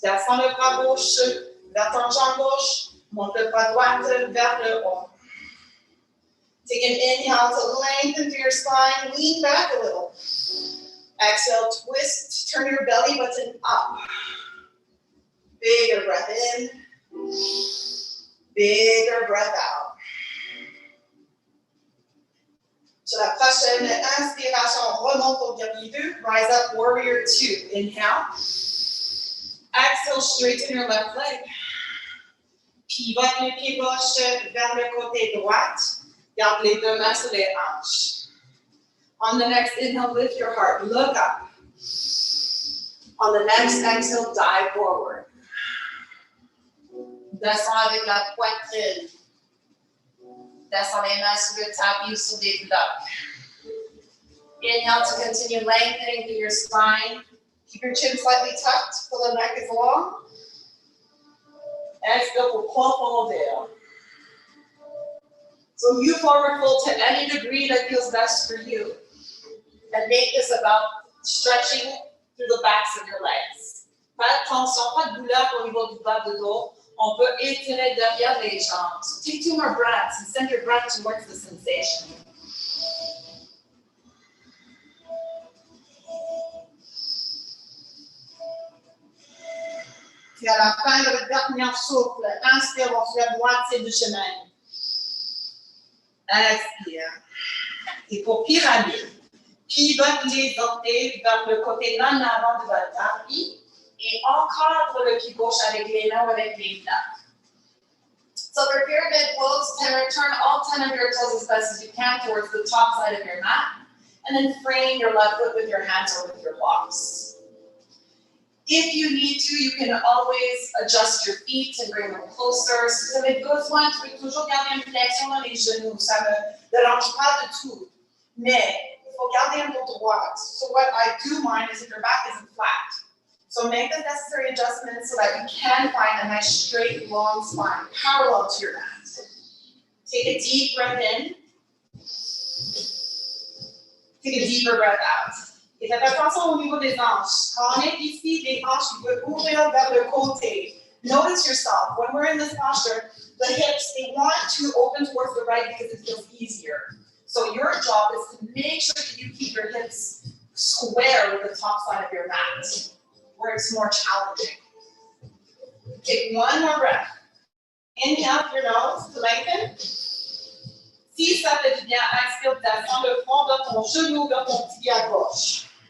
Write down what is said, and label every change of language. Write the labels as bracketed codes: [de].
[fr] Descends le bras gauche vers ton jambe gauche. Monte le bras droit vers le haut. [en] Take an inhale to lengthen through your spine. Lean back a little. Exhale, twist. Turn your belly button up. Bigger breath in. Bigger breath out. [fr] Sur la prochaine inspiration, remonte au guerrier 2. [en] Rise up, warrior 2. Inhale. Exhale, straighten your left leg. [fr] Pivote le pied gauche vers le côté droit. Garde les deux mains sur les hanches. [en] On the next inhale, lift your heart. Look up. On the next exhale, dive forward. [fr] Descends avec la poitrine. Descends les mains sur le tapis ou sur les blocs. [en] Inhale to continue lengthening through your spine. Keep your chin slightly tucked so the neck is long. Exhale [fr] pour profondir. [en] So you forward fold to any degree that feels best for you. And make this about stretching through the backs of your legs. [fr] Pas de tension, pas de douleur au niveau du bas de dos. On peut étirer derrière les jambes. [en] So take 2 more breaths and send your breath towards the sensation. [fr] Et à la fin de votre dernier souffle, inspire, on fait la moitié du chemin. Expire. Et pour pyramide, pivote les orteils vers le côté l'un avant de votre tapis et encadre le pied gauche avec les mains ou avec les blocs. [en] So for pyramid pose, turn all 10 of your toes as best as you can towards the top side of your mat, and then frame your left foot with your hands or with your blocks. If you need to, you can always adjust your feet and bring them closer. [fr] Si vous avez besoin, tu peux toujours garder une flexion dans les genoux. Ça ne dérange pas du tout. Mais il faut garder un dos droit. [en] So what I do mind is if your back isn't flat. So make the necessary adjustments so that you can find a nice straight, long spine, parallel to your mat. Take a deep breath in. Take a deeper breath out. [fr] Et faites attention au niveau des hanches. Quand on est ici, les hanches peuvent ouvrir vers le côté. [en] Notice yourself. When we're in this posture, the hips, they want to open towards the right because it feels easier. So your job is to make sure that you keep your hips square with the top side of your mat, where it's more challenging. Take 1 more breath. Inhale through your nose to lengthen. [fr] Si ça fait du bien, expire, descends le front de ton genou vers ton petit pied à gauche.